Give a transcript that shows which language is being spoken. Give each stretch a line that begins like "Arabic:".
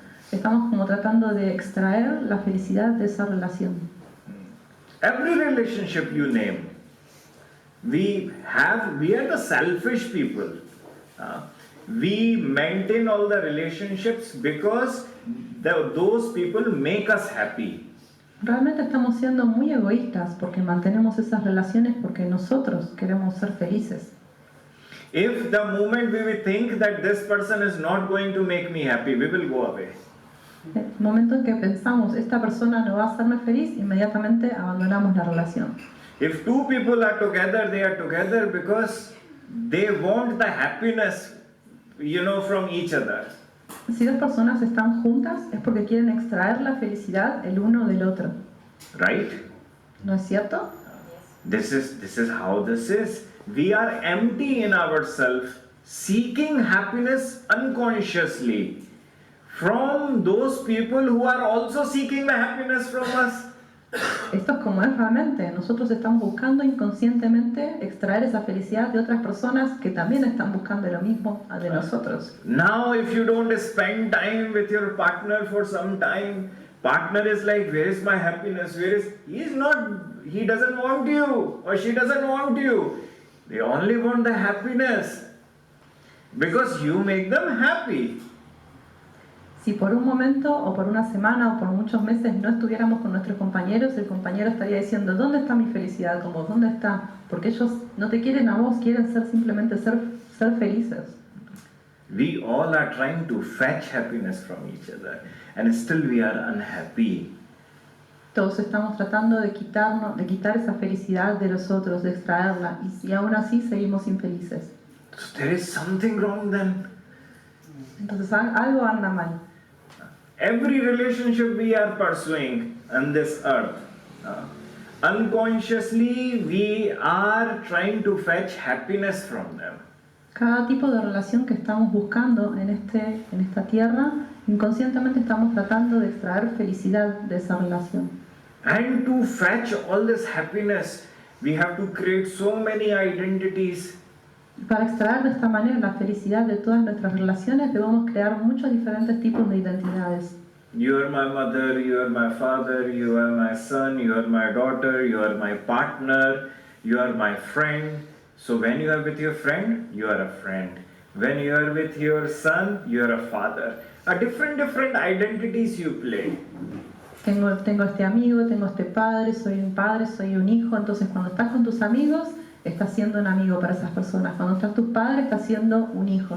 Spanish: estamos como tratando de extraer la felicidad de esa relación.
English: Every relationship you name, we are the selfish people. We maintain all the relationships because those people make us happy.
Spanish: Realmente estamos siendo muy egoístas porque mantenemos esas relaciones porque nosotros queremos ser felices.
English: If the moment we will think that this person is not going to make me happy, we will go away.
Spanish: El momento en que pensamos, esta persona no va a hacerme feliz, inmediatamente abandonamos la relación.
English: If two people are together, they are together because they want the happiness, from each other.
Spanish: Si dos personas están juntas es porque quieren extraer la felicidad el uno del otro.
English: Right?
Spanish: ¿No es cierto?
English: This is how this is. We are empty in ourselves, seeking happiness unconsciously from those people who are also seeking the happiness from us.
Spanish: Esto es como es realmente. Nosotros estamos buscando inconscientemente extraer esa felicidad de otras personas que también están buscando lo mismo de nosotros.
English: Now if you don't spend time with your partner for some time, partner is like, where is my happiness? He doesn't want you or she doesn't want you. They only want the happiness because you make them happy.
Spanish: Si por un momento o por una semana o por muchos meses no estuviéramos con nuestros compañeros, el compañero estaría diciendo, ¿dónde está mi felicidad con vos? ¿Dónde está? Porque ellos no te quieren a vos, quieren simplemente ser felices.
English: We all are trying to fetch happiness from each other and still we are unhappy.
Spanish: Todos estamos tratando de quitar esa felicidad de los otros, de extraerla, y aún así seguimos infelices.
English: So there is something wrong then.
Spanish: Entonces algo anda mal.
English: Every relationship we are pursuing on this earth, unconsciously we are trying to fetch happiness from them.
Spanish: Cada tipo de relación que estamos buscando en esta tierra, inconscientemente estamos tratando de extraer felicidad de esa relación.
English: And to fetch all this happiness, we have to create so many identities. Para extraer de esta manera la felicidad de todas nuestras relaciones, debemos crear muchos diferentes tipos de identidades. You are my mother, you are my father, you are my son, you are my daughter, you are my partner, you are my friend. So when you are with your friend, you are a friend. When you are with your son, you are a father. A different identities you play.
Spanish: Tengo este amigo, tengo este padre, soy un hijo. Entonces cuando estás con tus amigos, estás siendo un amigo para esas personas. Cuando estás tus padres, estás siendo un hijo.